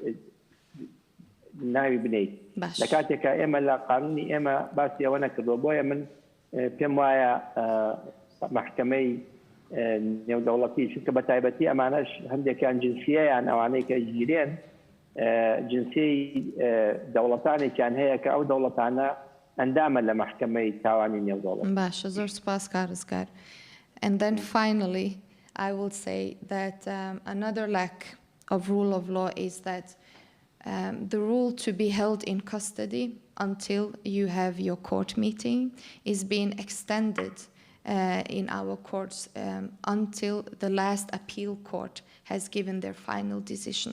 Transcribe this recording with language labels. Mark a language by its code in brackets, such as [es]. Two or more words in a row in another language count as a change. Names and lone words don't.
[ckb] ناوی بنیت لە کاتێکە ئێمە لە قانونی ئێمە باسی ئەوە نەکردووە بۆیە من پێم وایە محکمەی نێودەوڵەتی چونکە بە تایبەتی ئەمانەش هەندێکیان جنسیەیان ئەوانەی کە گیرێن جنسی دەوڵەتانێکیان هەیە کە ئەو دەوڵەتانە ئەندامە لە محکمەی تاوانی نێودەوڵەت. باشە زۆر سپاس کارزگار. [en] And then finally I will say that another lack of rule of law is that the rule to be held in custody until you have your court meeting is being extended in our courts until the last appeal court has given their final decision.